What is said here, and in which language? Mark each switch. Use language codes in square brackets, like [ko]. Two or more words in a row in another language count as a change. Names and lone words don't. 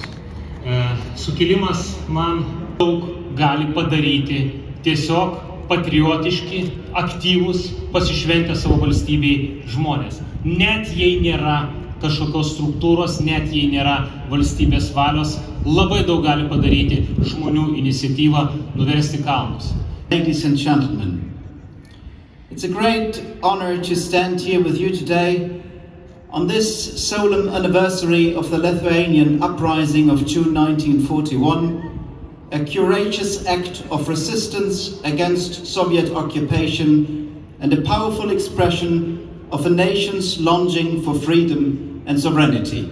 [lt] Sukilimas man daug gali padaryti tiesiog patriotiški, aktyvūs, pasišventę savo valstybei žmonės. Net jei nėra kažkokios struktūros, net jei nėra valstybės valios, labai daug gali padaryti žmonių iniciatyvą nuversti kalnus. [en] Ladies and gentlemen, it's a great honor to stand here with you today on this solemn anniversary of the Lithuanian uprising of June 1941, a courageous act of resistance against Soviet occupation and a powerful expression of a nation's longing for freedom and sovereignty.